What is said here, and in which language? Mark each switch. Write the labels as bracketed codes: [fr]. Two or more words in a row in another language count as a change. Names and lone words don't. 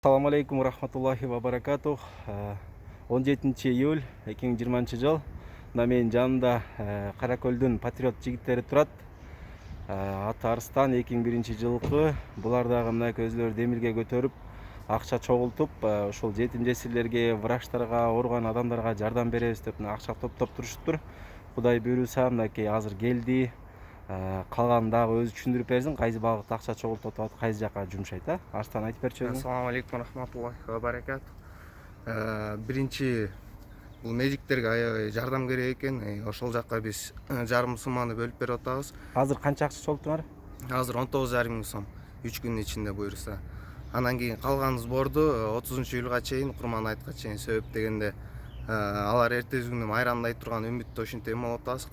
[ar] السلام عليكم ورحمة الله وبركاته. [ky] 17 июль 2020 жыл. Мына менин жанымда Каракөлдүн патриот жигиттери турат. Аты Арыстан 2001 жылкы. Булар дагы мына өзлөрү демирге көтөрүп, акча чогултуп, ошол жетим жесирлерге, врачтарга, ооруган адамдарга жардам беребиз деп акча топтоп туруштур. Кудай буйруса мынакей азыр келди. Калганын дагы өзү түшүндүрүп берсин, кайсы багытта акча чогултуп атат, кайсы жака жумшайт, Арыстан айтып берчү өзүң. [ar] السلام عليكم ورحمة الله وبركاته. [ky] Биринчи бул медиктерге аябай жардам керек экен. Ошол жакка биз жарым сумманы бөлүп берип атабыз. Азыр канча акча чогулттуңар? Азыр 19,5 миң сом 3 күнүн ичинде буйруса. Анан кийин калган сборду 30-июлга чейин, Курман айтка чейин сөп дегенде алар эртеси күнү майрамдай турган үмүттө ошентип эме болуп атабыз.